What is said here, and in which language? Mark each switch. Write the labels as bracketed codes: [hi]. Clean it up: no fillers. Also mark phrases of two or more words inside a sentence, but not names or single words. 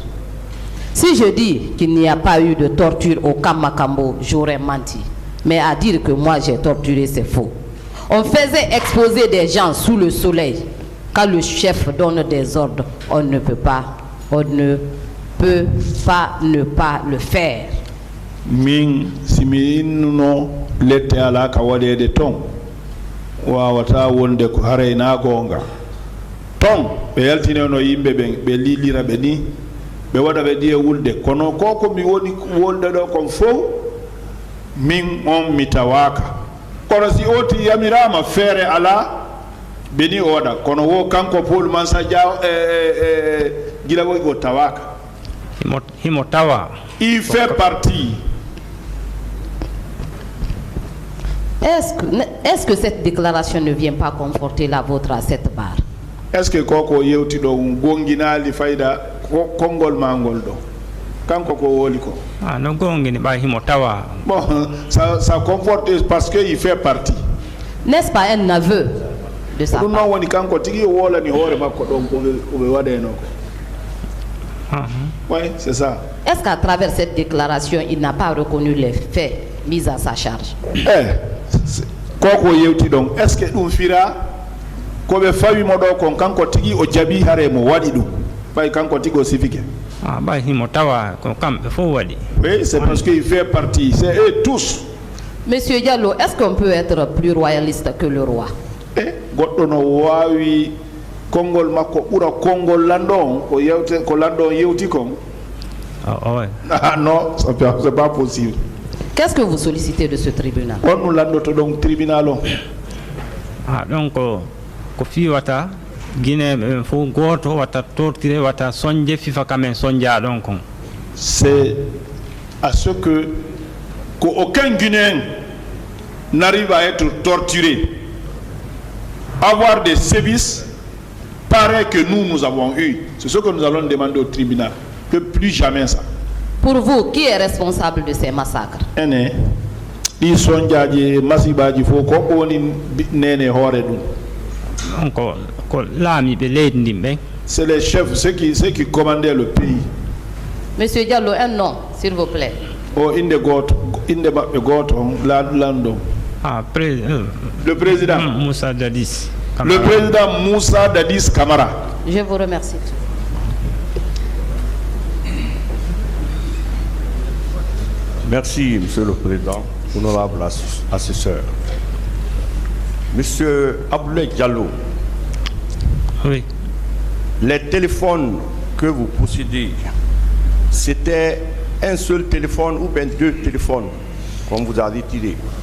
[fr] Si je dis qu'il n'y a pas eu de torture au Kamakambo, j'aurais menti. Mais à dire que moi j'ai torturé, c'est faux. On faisait exposer des gens sous le soleil. Quand le chef donne des ordres, on ne peut pas ne pas le faire. [ff] Min simi innuno lette ala ka waɗede ton wawata wonde ko harayna gonga ton ɓe yaltineno yimɓe ɓen ɓe lilira ɓe ni ɓe waɗa ɓe ɗi e wulde kono ko mi woni wolde ɗo kon fof min on mi tawaka kono si oti yamirama feere ala ɓe ni o waɗa kono wo kanko Paul Mansa Guilavogui o tawaka himo tawa. [fr] Il fait partie. Est-ce que cette déclaration ne vient pas conforter la vôtre à cette barre? Est-ce que [ff] koko yewti ɗo gonginali fayda konngol ma ngol ɗo kanko ko woli ko? Ah, no gongini ɓa himo tawa. [fr] Bon, ça conforte parce que il fait partie. N'est-ce pas un aveu de sa [ff] ɗum [fr] part? [ff] noon woni kanko tigi o wolani hoore makko ɗon koɓe waɗeno ko. [fr] Oui, c'est ça. Est-ce qu'à travers cette déclaration, il n'a pas reconnu les faits mis à sa charge? [ff] Koko yewti ɗon [fr] est ce que [ff] ɗum fira koɓe fawimo ɗo kon kanko tigi o jaabi hare mo waɗi ɗum ɓay kanko tigi o sifike. Ah, ɓay himo tawa ko kamɓe fof waɗi. [fr] Oui, c'est parce qu'il fait partie, c'est eux tous. Monsieur Diallo, est-ce qu'on peut être plus royaliste que le roi? [ff] Goɗɗo no wawi konngol makko ɓura konngol lanɗon ko yewte ko lanɗon yewti kon. [fr] Ah non, c'est pas possible. Qu'est-ce que vous sollicitez de ce tribunal? [ff] On nous lanɗoto ɗon tribunal on. Ah, donc ko fiwata guineɓe fof goto watta torturé watta soñde fifa kamen soñja ɗon kon. [fr] C'est à ce que qu'aucun Guinéen n'arrive à être torturé, avoir des sévices pareils que nous avons eu. C'est ce que nous allons demander au tribunal, que plus jamais ça. Pour vous, qui est responsable de ces massacres? [ff] Ɗi soñjaji masibaji fof ko woni nene hoore ɗum. Donc ko laamiɓe leydi ndin ɓen. [fr] C'est les chefs, ceux qui commandaient le pays. Monsieur Diallo, un nom, s'il vous plaît. [ff] O inde maɓɓe goto lanɗo. [fr] Ah, le président Moussa Dadis Camara. Le président Moussa Dadis Camara. Je vous remercie. Merci, Monsieur le Président, honorable assesseur. Monsieur Aboulaye Diallo, oui. Les téléphones que vous possédez, c'était un seul téléphone ou bien deux téléphones, comme vous avez tiré?